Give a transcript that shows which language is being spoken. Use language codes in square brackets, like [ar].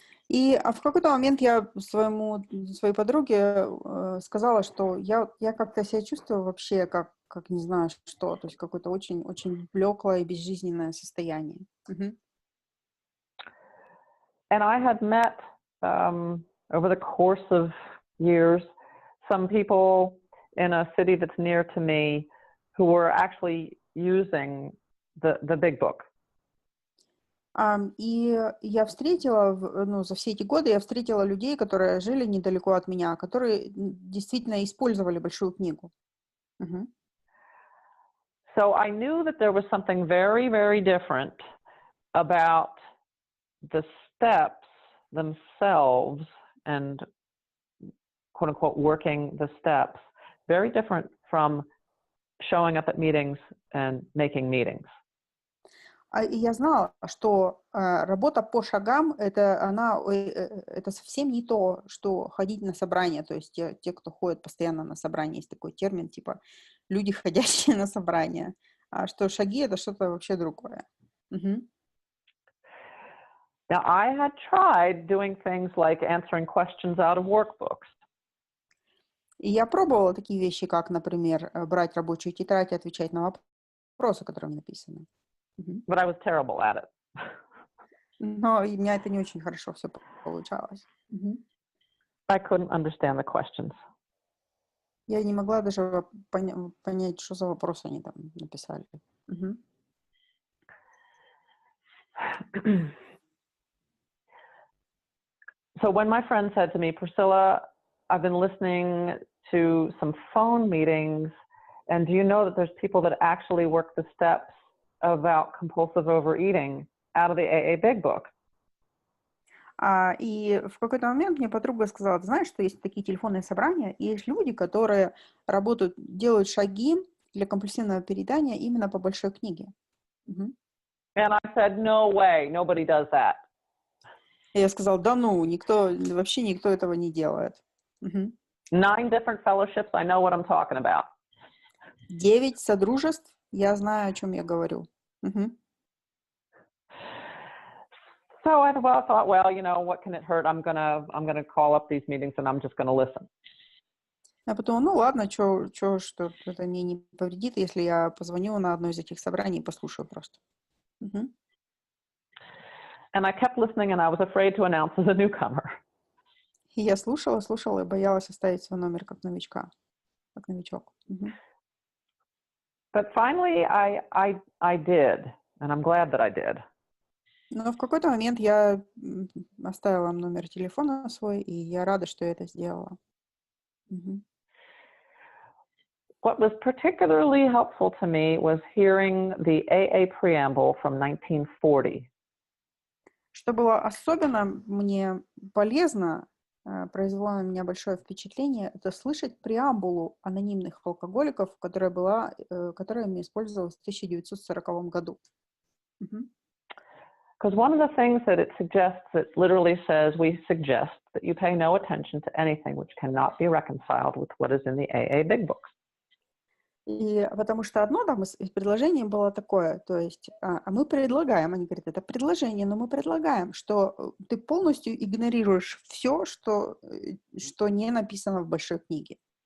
[ru] И в какой-то момент я своей подруге сказала, что я как-то себя чувствую вообще как не знаю что, то есть какое-то очень блеклое и безжизненное состояние. Мгм. [en] And I had met over the course of years some people in a city that's near to me who were actually using the big book. [ru] И я встретила, за все эти годы я встретила людей, которые жили недалеко от меня, которые действительно использовали большую книгу. Мгм. [en] So I knew that there was something very, very different about the steps themselves and quote unquote working the steps, very different from showing up at meetings and making meetings. [ru] И я знала, что работа по шагам это совсем не то, что ходить на собрания. То есть те, кто ходит постоянно на собрания, есть такой термин типа люди, ходящие на собрания. А что шаги это что-то вообще другое. Мгм. [en] Now, I had tried doing things like answering questions out of workbooks. [ru] И я пробовала такие вещи, как, например, брать рабочую тетрадь и отвечать на вопросы, которые мне написаны. Мгм. [en] But I was terrible at it. [ru] Но и у меня это не очень хорошо все получалось. Мгм. [en] I couldn't understand the questions. [ru] Я не могла даже понять, что за вопрос они там написали. Мгм. [en] So when my friend said to me, Priscilla, I've been listening to some phone meetings, and do you know that there's people that actually work the steps about compulsive overeating out of the AA Big Book? [ru] И в какой-то момент мне подруга сказала: ты знаешь, что есть такие телефонные собрания, и есть люди, которые работают, делают шаги для компульсивного переедания именно по большой книге. Мгм. [en] And I said, no way, nobody does that. [ru] И я сказала: да ну, вообще никто этого не делает. Мгм. [en] 9 different fellowships, I know what I'm talking about. [ru] 9 содружеств, я знаю, о чем я говорю. Мгм. [en] So I thought, well, you know, what can it hurt? I'm gonna call up these meetings and I'm just gonna listen. [ru] Я подумала, ну ладно, что это мне не повредит, если я позвоню на одно из этих собраний и послушаю просто. Мгм. [en] And I kept listening, and I was afraid to announce as a newcomer. [ru] И я слушала и боялась оставить свой номер как новичок. Мгм. [en] But finally, I did, and I'm glad that I did. [ru] Но в какой-то момент я оставила номер телефона свой, и я рада, что я это сделала. Мгм. [en] What was particularly helpful to me was hearing the AA preamble from 1940. [ru] Что было особенно мне полезно, произвело на меня большое впечатление, это слышать преамбулу анонимных алкоголиков, которая использовалась в 1940 году. Мгм. [en] Because one of the things that it suggests, it literally says, we suggest that you pay no attention to anything which cannot be reconciled with what is in the AA Big Books. [ru] И потому что одно там из предложений было такое, то есть мы предлагаем, они говорят, это предложение, но мы предлагаем, что ты полностью игнорируешь все, что не написано в большой книге.